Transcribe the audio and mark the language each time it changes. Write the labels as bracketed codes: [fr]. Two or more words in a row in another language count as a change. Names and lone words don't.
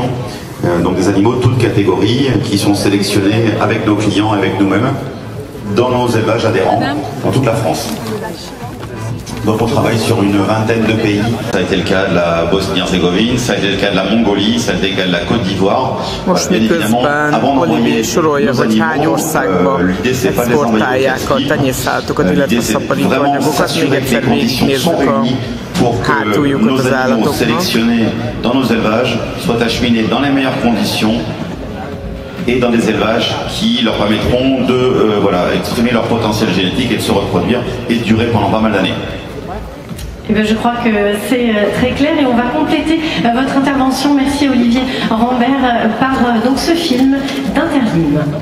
[fr] Donc des animaux de toutes catégories qui sont sélectionnés avec nos clients, avec nous-mêmes, dans nos élevages adhérents, dans toute la France. Donc on travaille sur une vingtaine de pays. Ça a été le cas de la Bosnie-Herzégovine, ça a été le cas de la Mongolie, ça a été le cas de la Côte d'Ivoire. [hu] Most miközben Olivier sorolja, hogy hány országba exportálják a tenyészállatokat, illetve szaporítóanyagokat. Még egyszer végignézzük a hátuljukat az állatoknak. [fr] Dans nos élevages, soient acheminés dans les meilleures conditions et dans des élevages qui leur permettront de exprimer leur potentiel génétique et de se reproduire et de durer pendant pas mal d'années. Je crois que c'est très clair et on va compléter votre intervention, merci Olivier Rambert, par donc ce film d'Interlim.